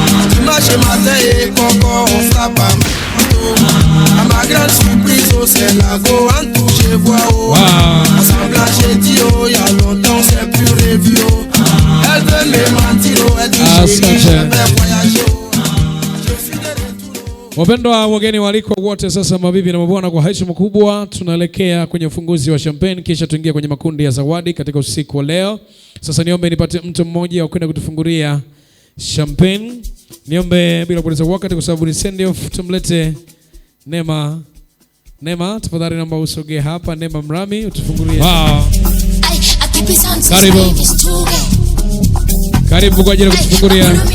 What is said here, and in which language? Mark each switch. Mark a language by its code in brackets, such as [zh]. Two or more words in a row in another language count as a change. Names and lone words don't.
[fr] Dimanche matin et Coco, on frappe à ma porte, oh. À ma grande surprise, oh, c'est la go, en tout je vois, oh. Wow. Ensemble, j'ai dit, oh, y a longtemps, c'est plus revu, oh. Elle veut me mentir, oh, elle dit, Asante. chérie, je vais voyager, oh. [sw] Wapendwa wageni waalikwa wote, sasa mabibi na mabwana, kwa heshima kubwa tunaelekea kwenye ufunguzi wa champagne, kisha tuingie kwenye makundi ya zawadi katika usiku wa leo. Sasa niombe nipate mtu mmoja wa kwenda kutufungulia champagne. Niombe bila kupoteza wakati, kwa sababu ni [en] send off, [sw] tumlete Neema. Neema, tafadhali naomba usogee hapa. Neema Mrami, utufungulie. Wow. Karibu. Karibu kwa ajili ya kutufungulia.